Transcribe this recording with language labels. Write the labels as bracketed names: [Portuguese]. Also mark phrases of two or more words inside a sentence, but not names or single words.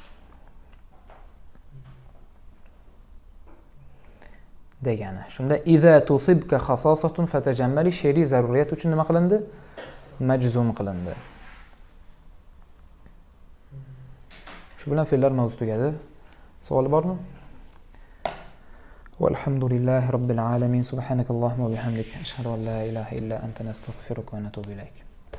[Uzbek] Degani. Shunda [Arabic] إذا تصبك خصاصة فتجمل [Uzbek] she'riy zaruriyat uchun nima qilindi? Majzum qilindi. Shu bilan fe'llar mavzu tugadi. Savol bormi? [Arabic] والحمد لله رب العالمين. سبحانك اللهم وبحمدك أشهد أن لا إله إلا أنت نستغفرك ونتوب إليك.